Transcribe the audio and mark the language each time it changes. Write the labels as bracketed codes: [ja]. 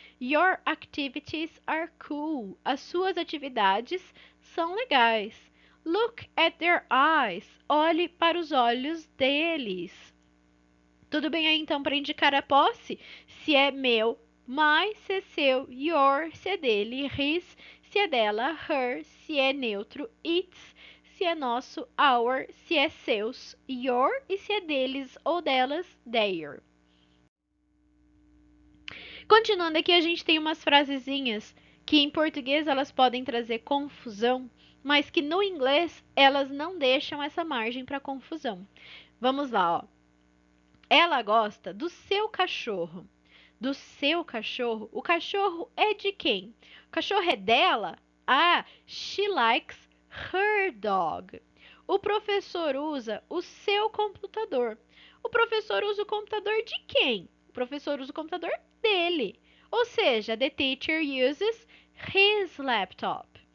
[en] Your activities are cool. [pt] As suas atividades são legais. [en] Look at their eyes. [pt] Olhe para os olhos deles. Tudo bem aí então para indicar a posse? Se é meu, my, se é seu, your, se é dele, his, se é dela, her, se é neutro, its, se é nosso, our, se é seus, your, e se é deles ou delas, their. Continuando aqui, a gente tem umas frasezinhas que em português elas podem trazer confusão, mas que no inglês elas não deixam essa margem para confusão. Vamos lá, ó. Ela gosta do seu cachorro. Do seu cachorro. O cachorro é de quem? O cachorro é dela? [en] Ah, she likes her dog. [pt] O professor usa o seu computador. O professor usa o computador de quem? O professor usa o computador dele. Ou seja, [en] the teacher uses his laptop.